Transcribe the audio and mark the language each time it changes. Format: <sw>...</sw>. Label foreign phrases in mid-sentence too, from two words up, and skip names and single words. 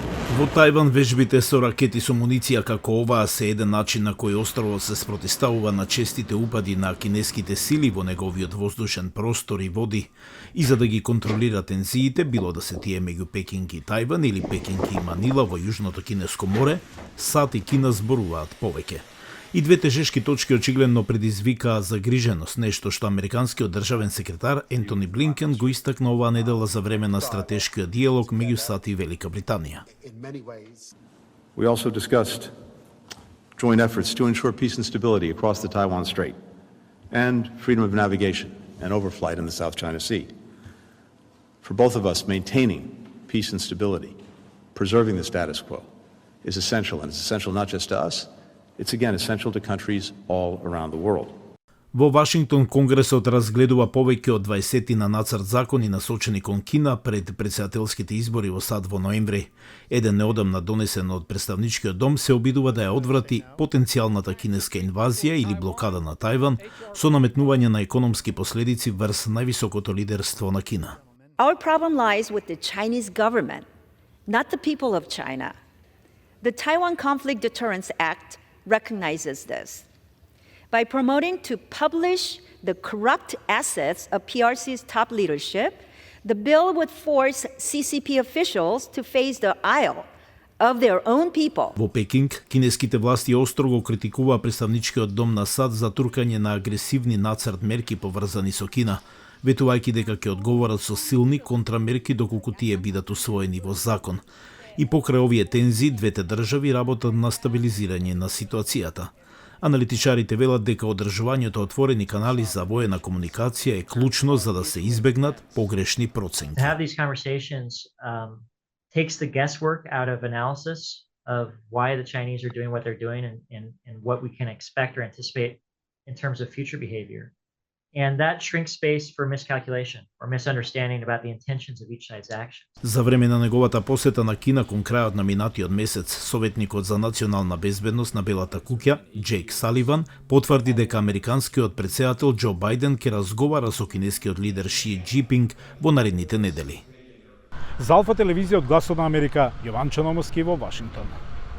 <mk>Во Тајван вежбите со ракети со муниција како оваа се еден начин на кој островот се спротиставува на честите упади на кинеските сили во неговиот воздушен простор и води, и за да ги контролира тензиите, било да се тие меѓу Пекинг и Тајван или Пекинг и Манила во Јужното Кинеско море, САД и Кина зборуваат повеќе. И двете жешки точки очигледно предизвикаа загриженост, нешто што американскиот државен секретар Ентони Блинкен го истакна оваа недела за време на стратешкиот диалог меѓу САД и Велика Британија.</mk> <en>We also discussed joint efforts to ensure peace and stability across the Taiwan Strait and freedom of navigation and overflight in the South China Sea. For both of us, maintaining peace and stability, preserving the status quo is essential, and it's essential not just to us, it's again essential to countries all around the world.</en> <mk>Во Вашингтон, Конгресот разгледува повеќе од 20 на нацрт закони насочени кон Кина пред претседателските избори во САД во ноември. Еден неодамна донесен од представничкиот дом се обидува да ја одврати потенцијалната кинеска инвазија или блокада на Тајван со наметнување на економски последици врз највисокото лидерство на Кина.</mk> <en>Our problem lies with the Chinese government, not the people of China. The Taiwan Conflict Deterrence Act recognizes this. By promoting to publish the corrupt assets of PRC's top leadership, the bill would force CCP officials to face the ire of their own people.</en> <mk>Во Пекинг, кинеските власти острого критикуваа представничкиот дом на САД за туркање на агресивни нацрт мерки поврзани со Кина, ветувајќи дека ќе одговорат со силни контрамерки доколку тие бидат усвоени во закон. И покрај овие тензи, двете држави работат на стабилизирање на ситуацијата. Аналитичарите велат дека одржувањето отворени канали за воена комуникација е клучно за да се избегнат погрешни проценки.</mk> <en>To have these conversations takes the guesswork out of analysis of why the Chinese are doing what they're doing and what we can expect or anticipate in terms of future behavior. And that shrinks space for miscalculation or misunderstanding about the intentions of each side's actions.</en> <mk>За време на неговата посета на Кина кон крајот на минатиот месец, советникот за национална безбедност на Белата куќа, Џејк Саливан, потврди дека американскиот претседател Џо Бајден ќе разговара со кинескиот лидер Ши Џипинг во наредните недели. За Алфа телевизија од Гласот на Америка, Јован Чономовски во Вашингтон.</mk>